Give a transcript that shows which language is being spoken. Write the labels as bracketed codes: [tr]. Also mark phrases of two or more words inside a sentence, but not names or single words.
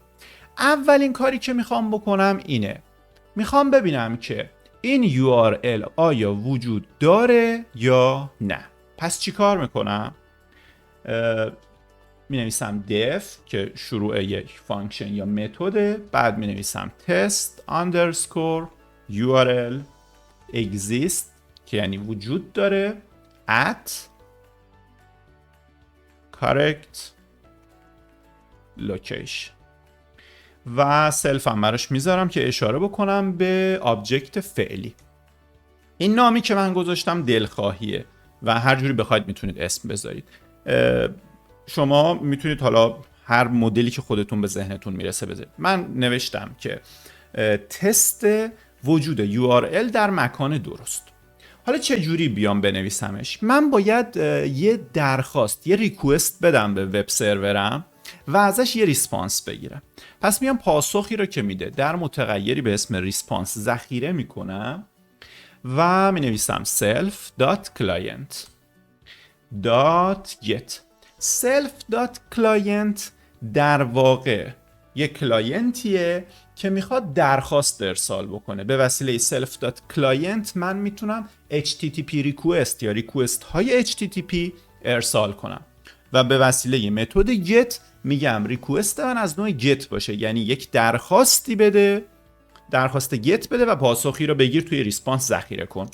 [fa] اولین کاری که میخوام بکنم اینه، میخوام ببینم که این URL آیا وجود داره یا نه. پس چی کار میکنم؟ مینویسم def که شروع یک فانکشن یا متده، بعد مینویسم [en] test underscore URL exist [fa] که یعنی وجود داره [en] at correct location [fa] و سلف هم براش میذارم که اشاره بکنم به آبجکت فعلی. این نامی که من گذاشتم دلخواهیه و هر جوری بخواید میتونید اسم بذارید. شما میتونید حالا هر مدلی که خودتون به ذهنتون میرسه بذارید. من نوشتم که تست وجود URL در مکان درست. حالا چه جوری بیام بنویسمش؟ من باید یه درخواست، یه ریکوست بدم به وب سرورم و ازش یه ریسپانس بگیرم. پس میام پاسخی رو که میده در متغیری به اسم ریسپانس ذخیره میکنم و مینویسم self.client.get. self.client در واقع یک کلاینتیه که میخواد درخواست ارسال بکنه. به وسیله self.client من میتونم [en] HTTP request [fa] یا request های HTTP ارسال کنم و به وسیله متد get میگم ریکوست من از نوع get باشه، یعنی یک درخواستی بده، درخواست get بده و پاسخی رو بگیر توی ریسپانس ذخیره کن.